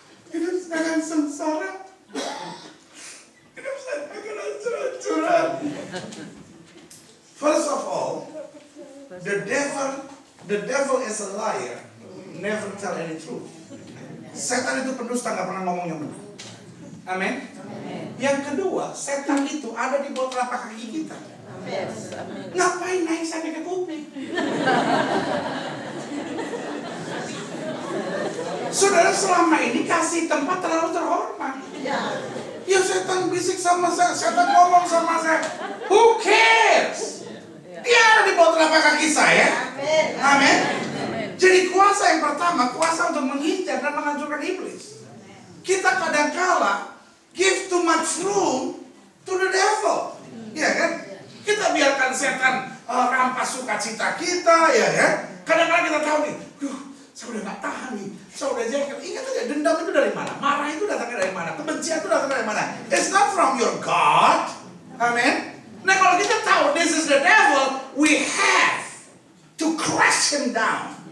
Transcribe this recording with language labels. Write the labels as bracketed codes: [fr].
[id] Hidup saya akan sengsara. Hidup saya akan hancur-hancuran. [en] First of all, the devil is a liar. Never tell any truth. [id] Setan itu pendusta, nggak pernah ngomong yang benar. Amin. Yang kedua, setan itu ada di bawah telapak kaki kita. Ngapain naik sampai ke kuping? Saudara selama ini kasih tempat terlalu terhormat. Ya setan bisik sama saya, setan ngomong sama saya. [en] Who cares? [id] Dia ada di bawah telapak kaki saya. Amin. Jadi kuasa yang pertama, kuasa untuk mengincar dan menghancurkan iblis. Kita kadangkala [en] give too much room to the devil. [id] Ya kan? Kita biarkan setan rampas sukacita kita, ya kan? Kadang-kadang kita tahu nih, saya udah gak tahan nih, saya udah jengkel. Ingat aja, dendam itu dari mana? Marah itu datangnya dari mana? Kebencian itu datangnya dari mana? [en] It's not from your God. Amen. [id] Nah kalau kita tahu [en] this is the devil, we have to crush him down.